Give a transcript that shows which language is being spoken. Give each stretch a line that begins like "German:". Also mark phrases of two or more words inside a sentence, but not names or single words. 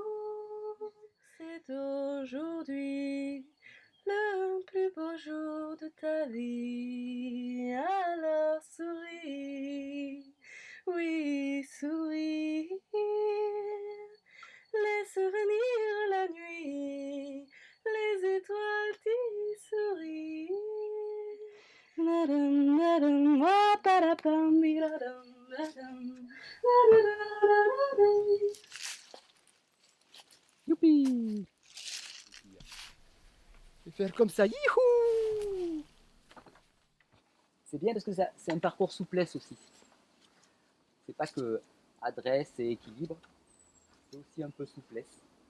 French: C'est aujourd'hui le plus beau jour de ta vie. Alors souris, oui, souris. Laisse venir la nuit, les étoiles t'y sourient. Nadam, nadam, ah, padapam, bidadam, nadam, nadadadadadam. Youpi! Je vais faire comme ça, youhou! C'est bien parce que c'est un parcours souplesse aussi. C'est pas que adresse et équilibre, c'est aussi un peu souplesse.